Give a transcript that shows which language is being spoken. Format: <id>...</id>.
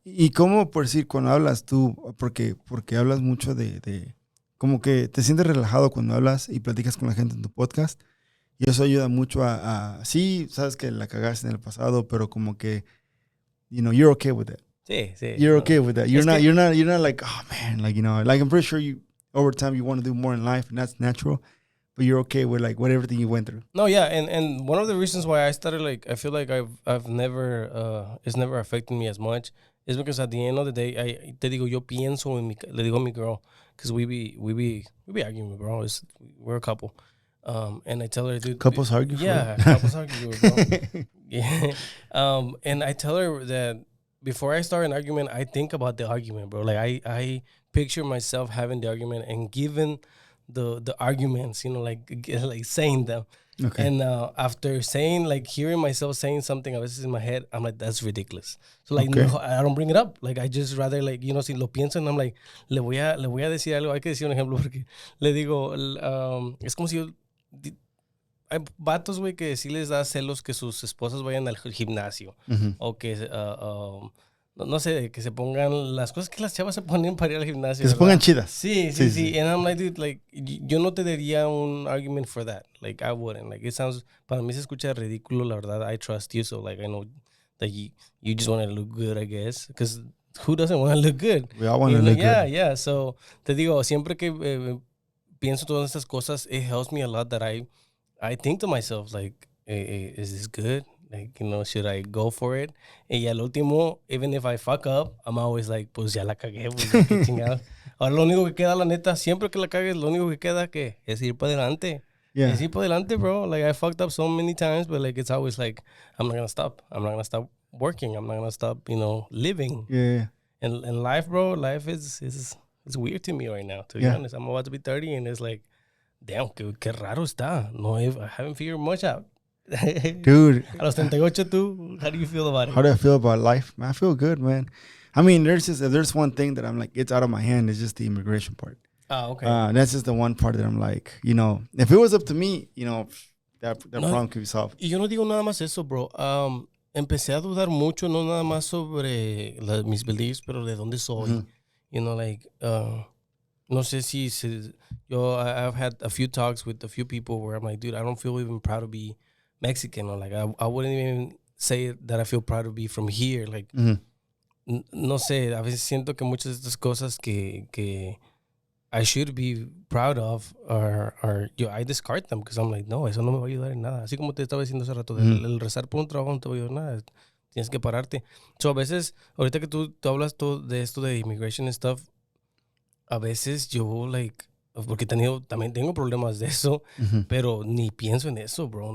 <es>Y cómo, por decir, cuando hablas tú, porque hablas mucho de como que te sientes relajado cuando hablas y platicas con la gente en tu podcast, y eso ayuda mucho sí, sabes que la cagaste en el pasado, pero como que,</es> <en>you're okay with it.</en> <es>Sí, sí.</es> <en>You're okay with that. You're</en> <es>Es</es> <en>not like, oh man, like, like, I'm pretty sure over time you want to do more in life, and that's natural, but you're okay with, like, everything you went through. No, yeah, and one of the reasons why I started, like, I feel like I've never it's never affected me as much is because at the end of the day,</en> <es>te digo, yo pienso le digo a mi</es> <en>girl, because we be arguing, bro. We're a couple, and I tell her, dude, Couples argue. yeah, couples argue, bro. Yeah, and I tell her that before I start an argument, I think about the argument, bro. Like I picture myself having the argument and giving the arguments, like saying them. Okay. And after hearing myself saying something</en> <es>a veces</es> <en>in my head, I'm like, that's ridiculous. So like, Okay. no, I don't bring it up. Like, I just rather, like,</en> <es>si lo pienso</es> <en>and I'm like,</en> <es>le voy a decir algo. Hay que decir un ejemplo porque le digo, es como si hay vatos, güey, que sí les da celos que sus esposas vayan al gimnasio. Mm-hmm. O que, no sé, que se pongan las cosas que las chavas se ponen para ir al gimnasio. Que se ¿verdad? pongan chidas.</es> <en>Sí. And I'm like, dude, like,</en> <es>yo no te daría un</es> <en>argument for that. Like, I wouldn't. Like, it sounds,</en> <es>para mí se escucha ridículo, la verdad.</es> <en>I trust you, so, like, I know that you just want to look good, I guess. Because who doesn't want to look good? We all want to look good. Yeah. So,</en> <es>te digo, siempre que pienso todas estas cosas,</es> <en>it helps me a lot that I think to myself, like, hey, is this good? Like, should I go for it?</en> <es>Y al último,</es> <en>even if I fuck up, I'm always like,</en> <es>pues ya la cagué, pues ya qué chingada. Ahora lo único que queda, la neta, siempre que la cagues, lo único que queda, ¿qué? Es ir para adelante.</es> <en>Yeah.</en> <es>Es ir para adelante, bro.</es> <en>Like, I fucked up so many times, but, like, it's always like, I'm not gonna stop. I'm not gonna stop working. I'm not gonna stop, living. Yeah. And life, bro, life is weird to me right now, to be honest. I'm about to be 30, and it's like, damn,</en> <es>qué raro está.</es> <en>No, I haven't figured much out. Dude.</en> <es>A los 38, tú,</es> <en>how do you feel about it? How do I feel about life? Man, I feel good, man. I mean, there's one thing that I'm like, it's out of my hand. It's just the immigration part. Oh, okay. That's just the one part that I'm like, if it was up to me, that problem could be solved.</en> <es>Y yo no digo nada más eso, bro. Empecé a dudar mucho, no nada más sobre mis beliefs, pero de dónde soy. Mm-hmm. No sé si</es> <en>I've had a few talks with a few people where I'm like, dude, I don't feel even proud to be Mexican, or like I wouldn't even say that I feel proud to be from here. Like, Mm-hmm.</en> <es>No sé, a veces siento que muchas de estas cosas que</es> <en>I should be proud of I discard them because I'm like,</en> <es>no, eso no me va a ayudar en nada. Así como te estaba diciendo hace rato, el rezar por un trabajo no te va a ayudar nada. tienes que pararte. So, a veces, ahorita que tú hablas todo de esto de</es> <en>immigration and stuff,</en> <es>a veces yo, like, porque también tengo problemas de eso, pero ni pienso en eso, bro.</es>